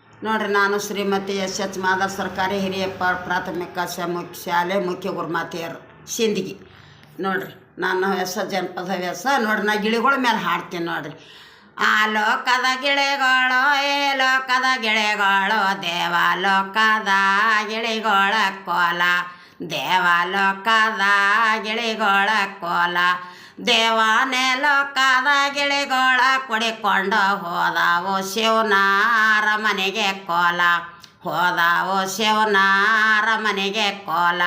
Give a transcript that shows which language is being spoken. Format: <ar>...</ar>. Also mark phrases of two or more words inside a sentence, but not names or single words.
<kn>ನೋಡ್ರಿ, ನಾನು ಶ್ರೀಮತಿ ಎಸ್ ಮಾದರ್ ಸರ್ಕಾರಿ ಹಿರಿಯ ಪ್ರಾಥಮಿಕ ಶಾಲೆ ಮುಖ್ಯ ಗುರುಮಾತೆಯರು ಸಿಂದಗಿ. ನೋಡ್ರಿ, ನಾನು ಜನಪದ ನೋಡ್ರಿ, ನಾ ಗಿಳಿಗಳ ಮೇಲೆ ಹಾಡ್ತೀನಿ ನೋಡ್ರಿ. ಆ ಲೋಕದ ಗಿಳಿಗಳು, ಏ ಲೋಕದ ಗಿಳಿಗಳು, ದೇವಲೋಕದ ಗಿಳಿಗಳ ಕೋಲ, ದೇವಲೋಕದ ಗಿಳಿಗಳ ಕೋಲ, ದೇವಾನೇ ಲೋಕದ ಗಿಳಿಗಳ ಕುಡಿಕೊಂಡು ಹೋದವು ಶಿವನ ಅರಮನೆಗೆ ಕೋಲ, ಹೋದವು ಶಿವನ ಅರಮನೆಗೆ ಕೋಲ.</kn>